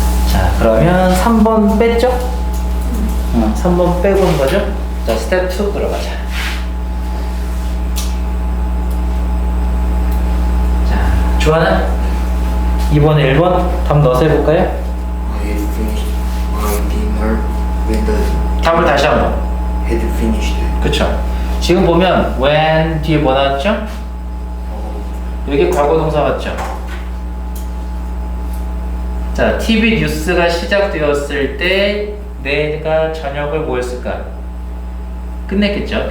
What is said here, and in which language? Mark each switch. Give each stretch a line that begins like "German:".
Korean: 자, 그러면 3번 뺐죠? 3번 빼고 한 거죠? 자, 스텝 2 들어가자. 자, 주하나 2번, 1번 답 넣어서 해볼까요?
English: I had finished my dinner when the
Korean: 답을 다시 한번.
English: had finished.
Korean: 그쵸. 지금 보면 when 뒤에 뭐 나왔죠? 여기 과거 동사 맞죠? 자, TV 뉴스가 시작되었을 때 내가 저녁을 뭐 했을까? 끝냈겠죠?